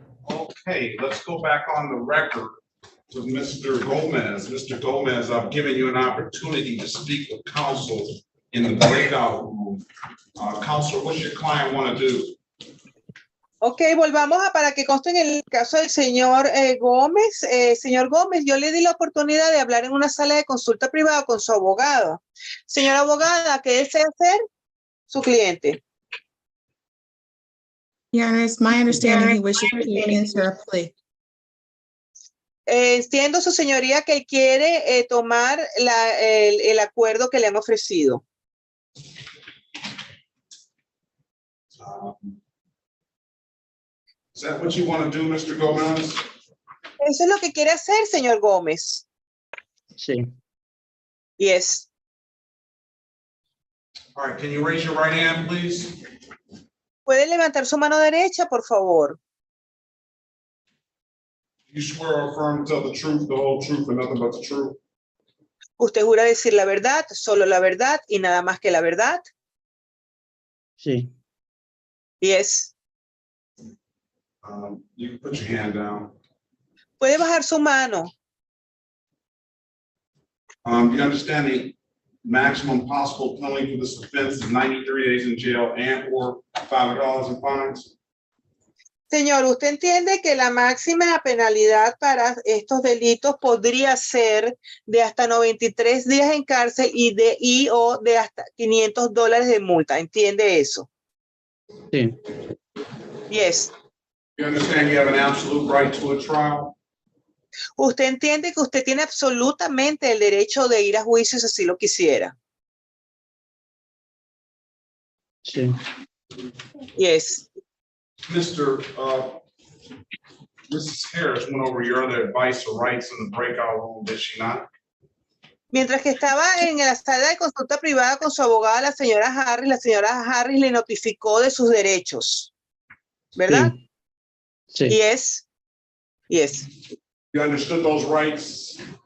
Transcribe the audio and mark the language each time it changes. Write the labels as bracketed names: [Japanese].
[English] Okay, let's go back on the record to Mr. Gomez. Mr. Gomez, I've given you an opportunity to speak with counsel in the breakout room. Counselor, what's your client want to do? [Spanish] Ok, volvamos a para que conste en el caso del señor Gómez. Señor Gómez, yo le di la oportunidad de hablar en una sala de consulta privada con su abogado. Señora abogada, ¿qué desea hacer su cliente? [English] Your Honor, it's my understanding he wishes to enter a plea. [Spanish] Entiendo, su señoría, que él quiere tomar el acuerdo que le han ofrecido. [English] Is that what you want to do, Mr. Gomez? [Spanish] Eso es lo que quiere hacer, señor Gómez. Sí. [English] Yes. All right, can you raise your right hand, please? [Spanish] ¿Puede levantar su mano derecha, por favor? [English] You swear or affirm to tell the truth, the whole truth, and nothing but the truth? [Spanish] ¿Usted jura decir la verdad, solo la verdad y nada más que la verdad? Sí. [English] Yes. You can put your hand down. [Spanish] Puede bajar su mano. [English] You understand the maximum possible penalty for this offense is 93 days in jail and or $5 in fines? [Spanish] Señor, ¿usted entiende que la máxima penalidad para estos delitos podría ser de hasta 93 días en cárcel y o de hasta $500 de multa? ¿Entiende eso? Sí. [English] Yes. You understand you have an absolute right to a trial? [Spanish] ¿Usted entiende que usted tiene absolutamente el derecho de ir a juicio si así lo quisiera? Sí. [English] Yes. Mr. Mrs. Harris went over your other advice or rights in the breakout room, did she not? [Spanish] Mientras que estaba en la sala de consulta privada con su abogada, la señora Harris le notificó de sus derechos. ¿Verdad? Sí. [English] Yes. Yes. You understood those rights?